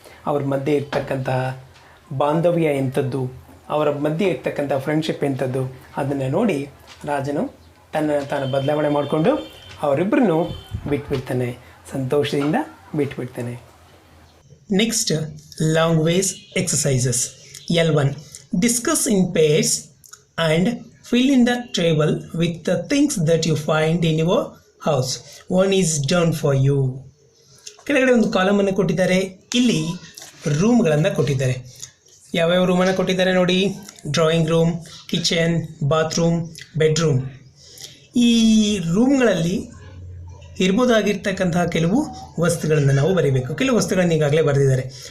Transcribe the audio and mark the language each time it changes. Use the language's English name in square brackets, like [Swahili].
[Kannada] ಅವ್ರ ಮಧ್ಯೆ ಇರ್ತಕ್ಕಂಥ ಬಾಂಧವ್ಯ ಎಂಥದ್ದು, ಅವರ ಮಧ್ಯೆ ಇರ್ತಕ್ಕಂಥ ಫ್ರೆಂಡ್ಶಿಪ್ ಎಂಥದ್ದು, ಅದನ್ನು ನೋಡಿ ರಾಜನು ತಾನು ಬದಲಾವಣೆ ಮಾಡಿಕೊಂಡು ಅವರಿಬ್ಬರನ್ನು ಬಿಟ್ಬಿಡ್ತಾನೆ, ಸಂತೋಷದಿಂದ ಬಿಟ್ಬಿಡ್ತಾನೆ. [English] Next, language exercises. L1. Discuss in pairs and fill in the table with the things that you find in your house. One is done for you. [Kannada] ಕೆಳಗಡೆ ಒಂದು ಕಾಲಮನ್ನು ಕೊಟ್ಟಿದ್ದಾರೆ, ಇಲ್ಲಿ ರೂಮ್ಗಳನ್ನು ಕೊಟ್ಟಿದ್ದಾರೆ. ಯಾವ್ಯಾವ ರೂಮನ್ನು ಕೊಟ್ಟಿದ್ದಾರೆ ನೋಡಿ. Drawing room, kitchen, bathroom, bedroom. ಈ ರೂಮ್ಗಳಲ್ಲಿ ಇರ್ಬೋದಾಗಿರ್ತಕ್ಕಂತಹ ಕೆಲವು ವಸ್ತುಗಳನ್ನು ನಾವು ಬರೀಬೇಕು. ಕೆಲವು ವಸ್ತುಗಳನ್ನು ಈಗಾಗಲೇ ಬರೆದಿದ್ದಾರೆ.